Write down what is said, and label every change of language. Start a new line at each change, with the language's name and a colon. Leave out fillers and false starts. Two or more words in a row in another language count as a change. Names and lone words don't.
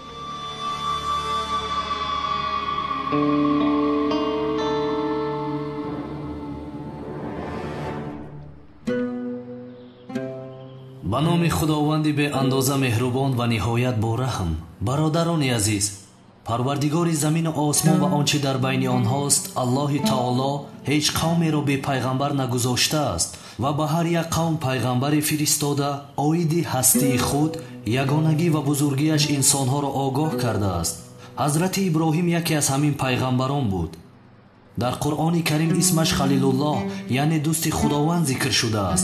Persian: به نام خداوندی به اندازه مهربان و نهایت با رحم. برادران عزیز، پروردگار زمین و آسمان و آنچه در بین آنهاست، الله تعالی هیچ قومی را به پیغمبر نگذاشته است
Tajik: ва ба ҳар як қавм пайғамбаре фиристода оиди ҳастии худ ягонагӣ ва бузургиаш инсонҳоро огоҳ кардааст. ҳазрати иброҳим яке аз ҳамин пайғамбарон буд. дар қуръони карим исмаш халилуллоҳ яъне дӯсти худованд зикр шудааст.